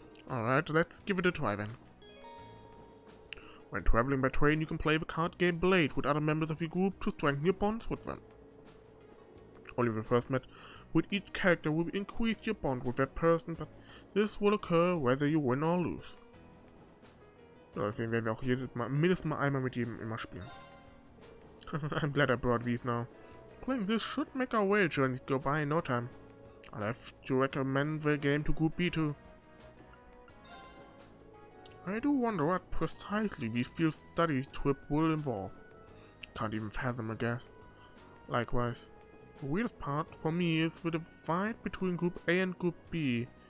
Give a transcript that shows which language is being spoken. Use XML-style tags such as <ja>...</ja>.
<en>Alright, let's give it a try then. When traveling by train, you can play the card game Blade with other members of your group to strengthen your bonds with them. Only the first match with each character will increase your bond with that person, but this will occur whether you win or lose.</en> <de>So, deswegen werden wir auch jedes Mal, mindestens mal einmal mit jedem immer spielen.</de> <en>I'm glad I brought these now. Playing this should make our way journey go by in no time. I'll have to recommend the game to Group B too. I do wonder what precisely this field study trip will involve. Can't even fathom a guess. Likewise, the weirdest part for me is the divide between Group A and Group B.</en>